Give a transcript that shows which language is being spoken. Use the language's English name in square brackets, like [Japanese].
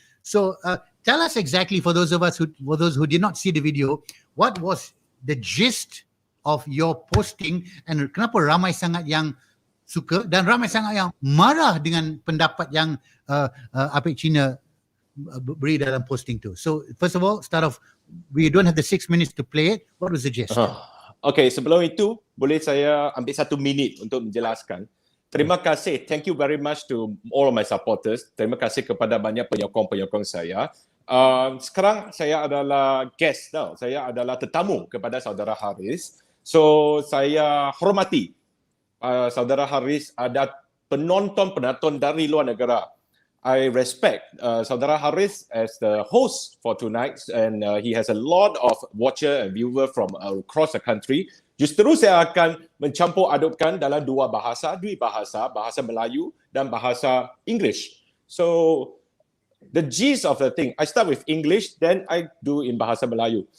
[English] So tell us exactly, for those who did not see the video, what was the gist of your posting [Malay] and kenapa ramai sangat yang suka dan ramai sangat yang marah dengan pendapat yang APEK Cina beri dalam posting tu. [English] So first of all, start off. We don't have the 6 minutes to play it. What was the gist? [Malay] Okay, sebelum itu, boleh saya ambil 1 minit untuk menjelaskan. Terima kasih. [English] Thank you very much to all of my supporters. [Malay] Terima kasih kepada banyak penyokong-penyokong saya. Sekarang saya adalah guest tau. Saya adalah tetamu kepada saudara Haris. So, saya hormati saudara Haris ada penonton dari luar negara. [English] I respect Saudara Haris as the host for tonight, and he has a lot of watcher and viewer from across the country. [Malay] Justru saya akan mencampur adukkan dalam dua bahasa Melayu dan bahasa English. [English] So the gist of the thing, I start with English, then I do in bahasa Melayu.